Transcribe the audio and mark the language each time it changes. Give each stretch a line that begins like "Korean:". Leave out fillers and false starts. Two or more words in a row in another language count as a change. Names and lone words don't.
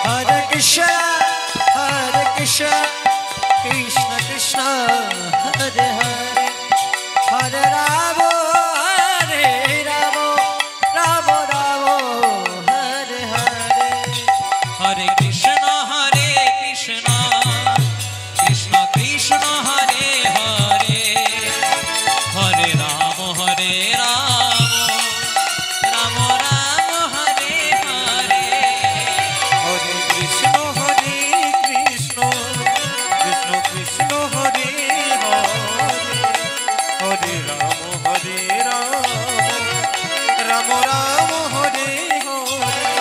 Sanskrit: Hare Krishna, Krishna Krishna, Hare Hare, Hare Rama, Rama Rama, Hare Hare. হরে কৃষ্ণ কৃষ্ণ কৃষ্ণ কৃষ্ণ হরে হরে, হরে রাম রাম রাম হরে হরে। হরে কৃষ্ণ কৃষ্ণ কৃষ্ণ কৃষ্ণ হরে হরে, হরে রাম রাম রাম হরে হরে।